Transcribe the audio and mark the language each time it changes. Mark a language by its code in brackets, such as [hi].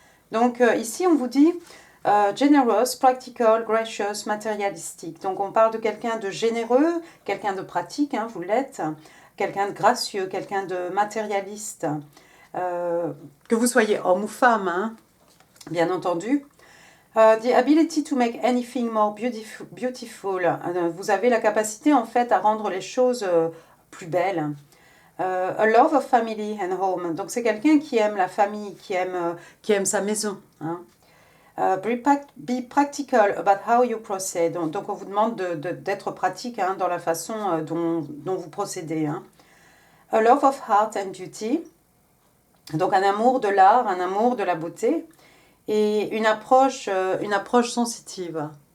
[fr] Donc ici on vous dit [en] generous, practical, gracious, [fr] matérialistique. Donc on parle de quelqu'un de généreux, quelqu'un de pratique, vous l'êtes, quelqu'un de gracieux, quelqu'un de matérialiste. Que vous soyez homme ou femme, bien entendu. [en] The ability to make anything more beautiful. [fr] Vous avez la capacité en fait à rendre les choses plus belles. [en] A love of family and home. [fr] Donc c'est quelqu'un qui aime la famille, qui aime sa maison. [en] Be practical about how you proceed. [fr] Donc on vous demande d'être pratique dans la façon dont vous procédez. [en] A love of art and beauty. [fr] Donc un amour de l'art, un amour de la beauté et une approche sensitive.